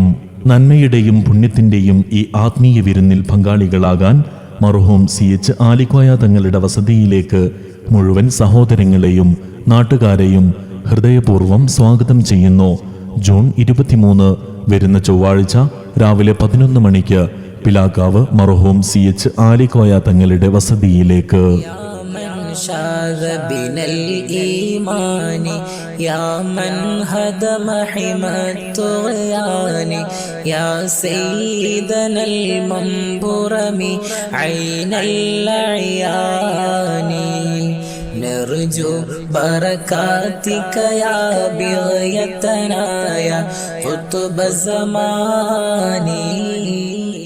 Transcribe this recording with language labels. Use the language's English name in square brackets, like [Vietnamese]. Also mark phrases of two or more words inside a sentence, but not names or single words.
[Malayalam] നന്മയുടെയും പുണ്യത്തിന്റെയും ഈ ആത്മീയ വിരുന്നിൽ പങ്കാളികളാകാൻ മർഹൂം CH ആലിക്കോയ തങ്ങളുടെ വസതിയിലേക്ക് മുഴുവൻ സഹോദരങ്ങളെയും നാട്ടുകാരെയും ഹൃദയപൂർവ്വം സ്വാഗതം ചെയ്യുന്നു. ജൂൺ 23 വരുന്ന ചൊവ്വാഴ്ച രാവിലെ 11 മണിക്ക് പിലാക്കാവ് മർഹൂം CH ആലിക്കോയ തങ്ങളുടെ വസതിയിലേക്ക്. [Arabic] شاذ بنا الإيمان يا من هدم حمى الطغيان يا سيدنا المنبرم عين الأعيان نرجو بركاتك يا بغيتنا يا قطب الزمان.